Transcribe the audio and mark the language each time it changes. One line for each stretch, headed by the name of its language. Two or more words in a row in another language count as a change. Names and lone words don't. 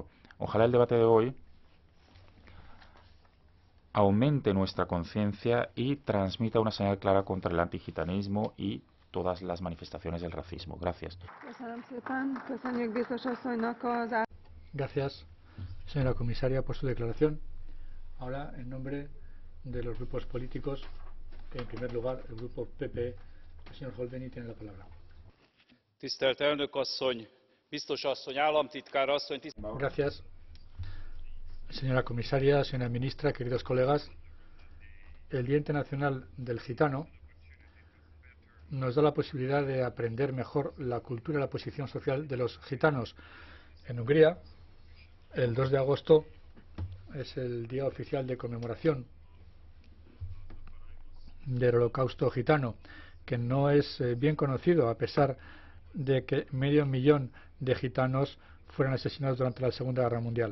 Spanish: Ojalá el debate de hoy aumente nuestra conciencia y transmita una señal clara contra el antigitanismo y todas las manifestaciones del racismo. Gracias. Gracias, señora comisaria, por su declaración. Ahora, en nombre de los grupos políticos, en primer lugar, el grupo PP, el señor Holveni tiene la palabra.
Hungarian: Tisztelt elnök asszony, biztos asszony, államtitkár asszony.
Spanish: Gracias, señora comisaria, señora ministra, queridos colegas. El Día Internacional del Gitano nos da la posibilidad de aprender mejor la cultura y la posición social de los gitanos. En Hungría, el 2 de agosto es el día oficial de conmemoración del Holocausto gitano, que no es bien conocido, a pesar de que 500.000 de gitanos fueron asesinados durante la Segunda Guerra Mundial.